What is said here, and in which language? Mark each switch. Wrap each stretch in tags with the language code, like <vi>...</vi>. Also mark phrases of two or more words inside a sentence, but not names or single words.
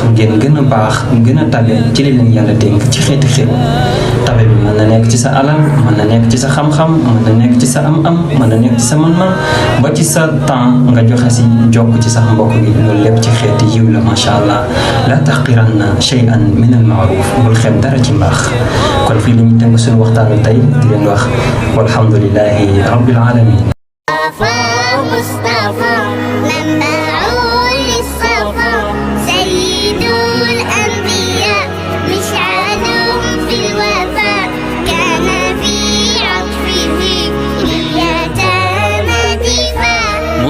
<wo>ngeen gën a baax gën a tabe ci li leen yàlla dénk ci xeeti xew tabe bi mën na nekk ci sa alal mën na nekk ci sa xam-xam mën na nekk ci sa am-am mën na nekk ci sa man-man ba ci sa temps nga joxe si jokk ci sax mbokk gi loolu lépp ci xeeti yiw la</wo> <ar>ما شاء الله لا تحقرن شيئا من المعروف</ar> <wo>bul xeeb dara ci mbaax kon fii la ñuy tënk suñu waxtaanu tey di leen wax</wo> <ar>والحمد لله رب العالمين مصطفى منبع للصفا سيد الأنبياء مشعل في الوفاء كان في عطفه اليتامى دفاع</ar>